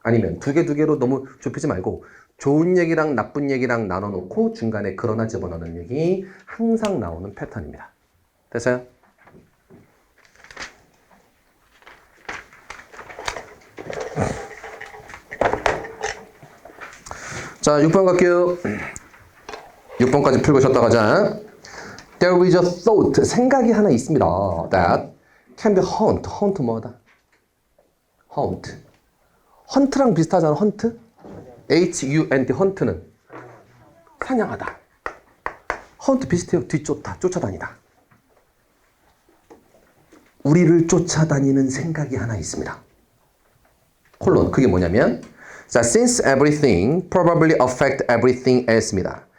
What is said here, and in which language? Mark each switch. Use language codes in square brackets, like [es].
[ko] 아니면 2개로 너무 좁히지 말고, 좋은 얘기랑 나쁜 얘기랑 나눠놓고 중간에 그러나 집어넣는 얘기 항상 나오는 패턴입니다. 됐어요? 자, 6번 갈게요. 6번까지 풀고 쉬었다 가자. [en] There is a thought, [ko] 생각이 하나 있습니다. [en] That can be hunt. hunt 뭐다? hunt. [ko] 헌트랑 비슷하잖아, 헌트? H-U-N-T, 헌트는 사냥하다. 헌트 비슷해요. 쫓아다니다. 우리를 쫓아다니는 생각이 하나 있습니다. 콜론, 그게 뭐냐면 자, [en] since everything probably affect everything else입니다.